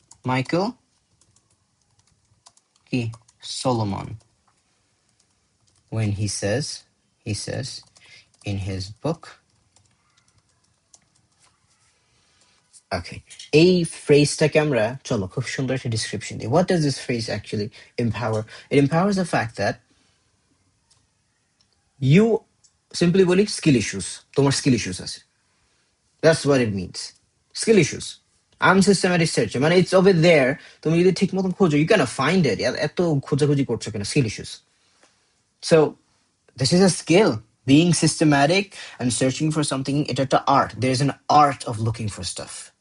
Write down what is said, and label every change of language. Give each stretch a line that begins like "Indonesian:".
English: Michael কি Solomon, when he says in his book.
Bangla: Okay, এই ফ্রেজটাকে আমরা চলো খুব সুন্দর একটা ডিসক্রিপশন দিই।
English: What does this phrase actually empower? It empowers the fact that you simply
Bangla: বলি স্কিল ইস্যুস, তোমার স্কিল ইস্যুস আছে।
English: That's what it means. Skill issues. Unsystematic search. মানে it's over there.
Bangla: তুমি যদি ঠিক মতন খোঁজো,
English: you cannot find it.
Bangla: এত খোঁজাখুঁজি করছো কেন?
English: Skill issues. So this is a skill. Being systematic and searching for something, it's an art. There's an art of looking for stuff.